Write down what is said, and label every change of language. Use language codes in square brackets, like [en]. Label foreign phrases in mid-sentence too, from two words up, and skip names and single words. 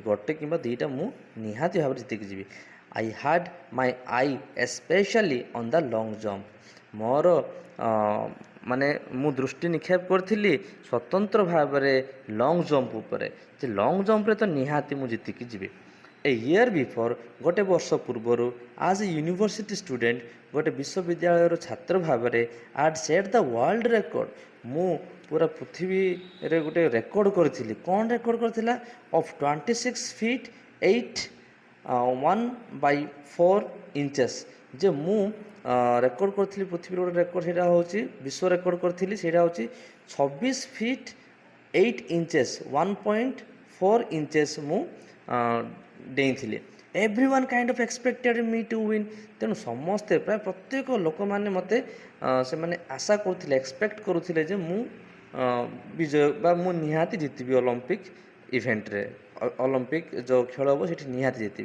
[or] ଗୋଟେ କିମ୍ବା ଦୁଇଟା ମୁଁ ନିହାତି ଭାବରେ ଜିତିକି ଯିବି। [en] I had my eye especially on the long jump, [or] ମୋର ମାନେ ମୁଁ ଦୃଷ୍ଟି ନିକ୍ଷେପ କରିଥିଲି ସ୍ୱତନ୍ତ୍ର ଭାବରେ [en] long jump [or] ଉପରେ, ଯେ [en] long jumpରେ [or] ତ ନିହାତି ମୁଁ ଜିତିକି ଯିବି। [en] a year before, [or] ଗୋଟେ ବର୍ଷ ପୂର୍ବରୁ, [en] as a university student, [or] ଗୋଟେ ବିଶ୍ୱବିଦ୍ୟାଳୟର ଛାତ୍ର ଭାବରେ [en] I'd set the world record. [or] ମୁଁ ପୁରା ପୃଥିବୀରେ ଗୋଟେ ରେକର୍ଡ଼ କରିଥିଲି। କ'ଣ ରେକର୍ଡ଼ କରିଥିଲା? [en] of 26 feet 8 1/4 inches. [or] ଯେ ମୁଁ ରେକର୍ଡ଼ କରିଥିଲି ପୃଥିବୀର ଗୋଟେ ରେକର୍ଡ଼, ସେଇଟା ହେଉଛି ବିଶ୍ୱ ରେକର୍ଡ଼ କରିଥିଲି, ସେଇଟା ହେଉଛି [en] 26 feet 8 inches 1.4 inches [or] ମୁଁ ଡେଇଁଥିଲି। [en] everyone kind of expected me to win. [or] ତେଣୁ ସମସ୍ତେ, ପ୍ରାୟ ପ୍ରତ୍ୟେକ ଲୋକମାନେ ମୋତେ ସେମାନେ ଆଶା କରୁଥିଲେ, ଏକ୍ସପେକ୍ଟ କରୁଥିଲେ ଯେ ମୁଁ ବିଜୟ ବା ମୁଁ ନିହାତି ଜିତିବି ଅଲମ୍ପିକ୍ ଇଭେଣ୍ଟରେ। ଅଲମ୍ପିକ୍ ଯେଉଁ ଖେଳ ହେବ ସେଠି ନିହାତି ଜିତିବି।